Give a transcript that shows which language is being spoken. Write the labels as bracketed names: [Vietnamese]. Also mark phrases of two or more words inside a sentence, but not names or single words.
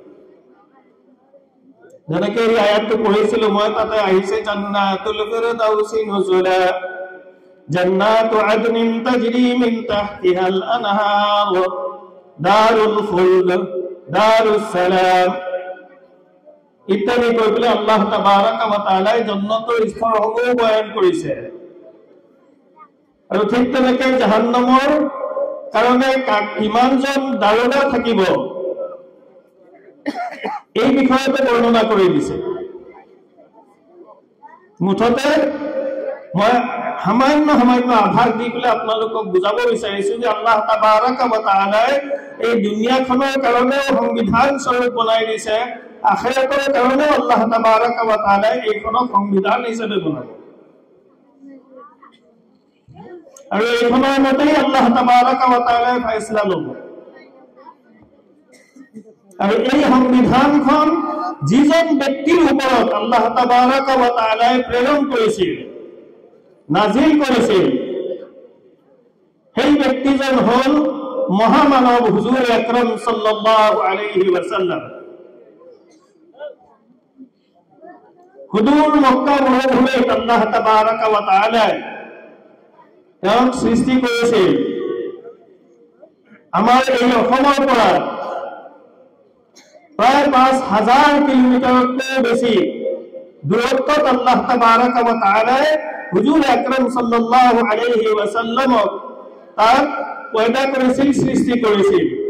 [Assamese] যেনেকৈ এই আয়াতটো পঢ়িছিলো মই, তাতে আহিছে [Arabic] جنات الفردوس نزلا جنات عدن تجري من تحتها الأنهار دار الخلد دار السلام [Assamese] ইত্যাদি কৈ পেলাই [Arabic] الله تبارك وتعالى [Assamese] জান্নাতৰ স্তৰসমূহ বয়ান কৰিছে। আৰু ঠিক তেনেকৈ জাহান্নামৰ কাৰণে কিমানজন দাৰোগা থাকিব, এই বিষয়তে বৰ্ণনা কৰি দিছে। মুঠতে মই সামান্য আভাস দি পেলাই আপোনালোকক বুজাব বিচাৰিছো যে [Arabic] الله تبارك وتعالى [Assamese] এই দুনিয়াখনৰ কাৰণেও সংবিধান স্বৰূপ বনাই দিছে, আখিৰাতৰ কাৰণেও [Arabic] الله تبارك وتعالى [Assamese] এইখনক সংবিধান হিচাপে বনাব। আৰু এইখনৰ মতেই [Arabic] الله تبارك وتعالى [Assamese] ফয়সালা ল'ব। আৰু এই সংবিধানখন যিজন ব্যক্তিৰ ওপৰত [Arabic] الله تبارك وتعالى [Assamese] প্ৰেৰণ কৰিছিল, নাজিল কৰিছিল, সেই ব্যক্তিজন হল মহামানৱ হুজুৰ আকৰাম [Arabic] صلى الله عليه وسلم. [Assamese] হুদুৰ মক্কা মৰুভূমিত [Arabic] الله تبارك وتعالى [Assamese] তেওঁক সৃষ্টি কৰিছিল। আমাৰ এই অসমৰ পৰা প্ৰায় ৫,০০০ কিলোমিটাৰতকৈ বেছি দূৰত্বত [Arabic] الله تبارك وتعالى [Assamese] হুজুৰ আকৰাম [Arabic] صلى الله عليه وسلم [Assamese] তাক পয়দা কৰিছিল, সৃষ্টি কৰিছিল।